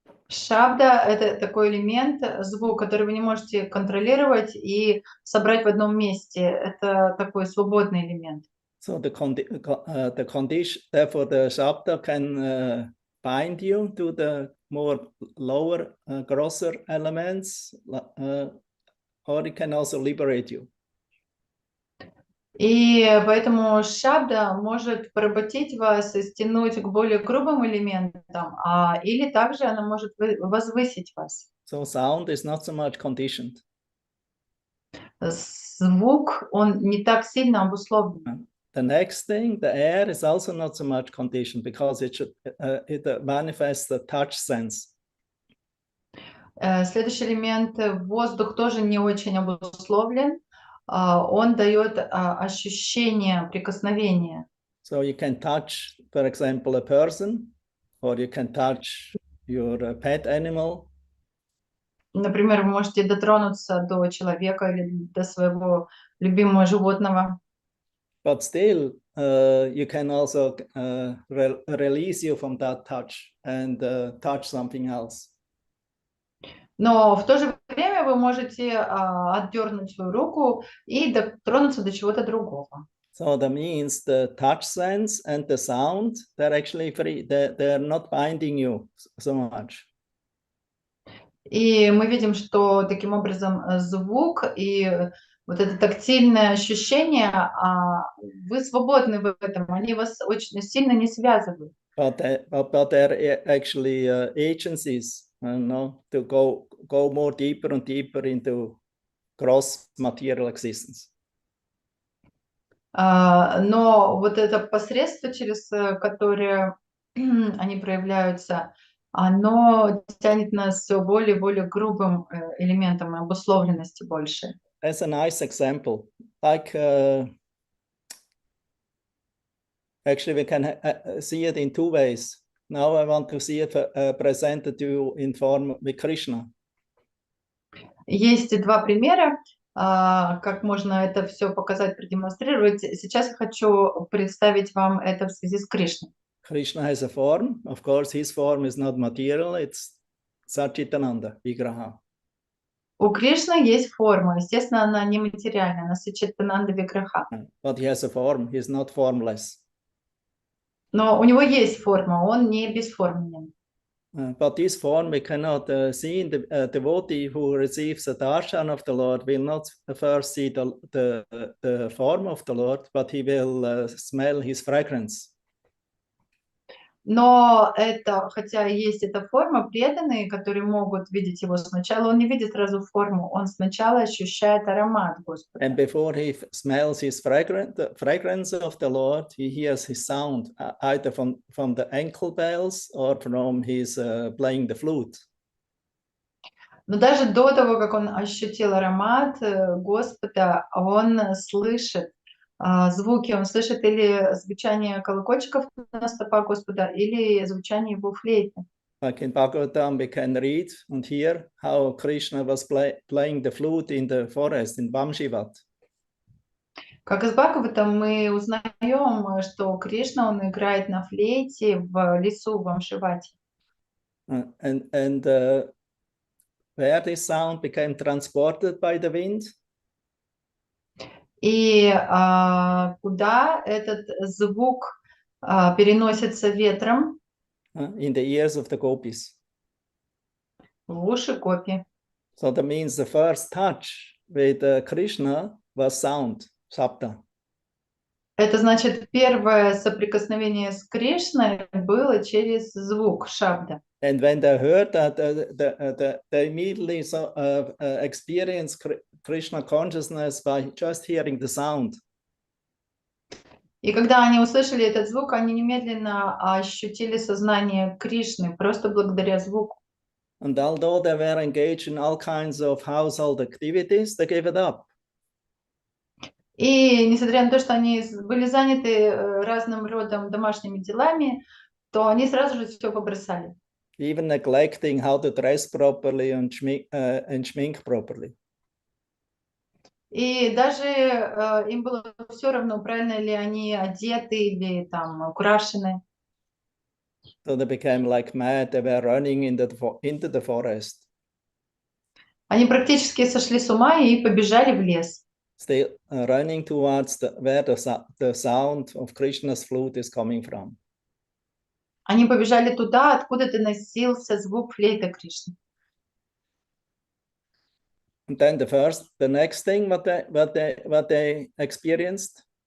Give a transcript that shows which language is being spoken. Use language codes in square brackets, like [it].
[ru] Шабда — это такой элемент, звук, который вы не можете контролировать и собрать в одном месте. Это такой свободный элемент. [en] So the condition, therefore the Shabda can bind you to the more lower, grosser elements, or it can also liberate you. [ru] И поэтому шабда может поработить вас и стянуть к более грубым элементам, или также она может возвысить вас. [en] So sound is not so much conditioned. [ru] Звук, он не так сильно обусловлен. [en] The next thing, the air, is also not so much conditioned because it manifests the touch sense. [ru] Следующий элемент, воздух, тоже не очень обусловлен. Он дает ощущение прикосновения. [en] So you can touch, for example, a person, or you can touch your pet animal. [ru] Например, вы можете дотронуться до человека или до своего любимого животного. [en] But still, you can also release you from that touch and touch something else. [ru] Но в то же время вы можете отдернуть свою руку и дотронуться до чего-то другого. [en] So that means the touch sense and the sound, they're actually free. They're not binding you so much. [ru] И мы видим, что таким образом звук и вот это тактильное ощущение, вы свободны в этом, они вас очень сильно не связывают. [en] But they're actually agencies, to go more deeper and deeper into gross material existence. [ru] Но вот это посредство, через которое они проявляются, оно тянет нас все более и более грубым элементом обусловленности больше. [en] That's a nice example. Like, actually, we can see it in two ways. Now I want to see it presented to you in form with Krishna. [ru] Есть два примера, как можно это все показать, продемонстрировать. Сейчас я хочу представить вам это в связи с Кришной. [en] Krishna has a form. Of course, his form is not material. It's Satchitananda, Vigraha. [ru] У Кришны есть форма. Естественно, она нематериальная, она Саччитананда Виграха. [en] But he has a form. He's not formless. [ru] Но у него есть форма, он не бесформенен. [en] But this form we cannot see in the devotee who receives the darshan of the Lord will not first see the form of the Lord, but he will smell his fragrance. [ru] Но это, хотя есть эта форма, преданные, которые могут видеть его сначала, он не видит сразу форму, он сначала ощущает аромат Господа. [en] And before he smells his the fragrance of the Lord, he hears his sound, either from the ankle bells or from his playing the flute. [ru] Но даже до того, как он ощутил аромат Господа, он слышит звуки, он слышит или звучание колокольчиков на стопах Господа, или звучание его флейты. [en] Like in Bhagavatam, we can read and hear how Krishna was playing the flute in the forest in Vamshivat. [ru] Как из Бхагаватам мы узнаем, что Кришна, он играет на флейте в лесу в Вамшивате. [en] And where this sound became transported by the wind? [ru] И куда этот звук переносится ветром? [en] In the ears of the gopis. [ru] В уши гопи. [en] So that means the first touch with Krishna was sound, shabda. [ru] Это значит, первое соприкосновение с Кришной было через звук шабда. [en] And when they heard that, they immediately experienced Krishna consciousness by just hearing the sound. [ru] И когда они услышали этот звук, они немедленно ощутили сознание Кришны, просто благодаря звуку. [en] And although they were engaged in all kinds of household activities, they gave it up. [ru] И несмотря на то, что они были заняты разным родом домашними делами, то они сразу же все побросали. [en] Even neglecting how to dress properly and schmink properly. [ru] И даже им было все равно, правильно ли они одеты или там украшены. [en] So they became like mad. They were running into the forest. [ru] Они практически сошли с ума и побежали в лес. [en] Still running towards where the sound of Krishna's flute is coming from. [ru] Они побежали туда, откуда доносился звук флейты Кришны. [en] And then the next thing what they experienced.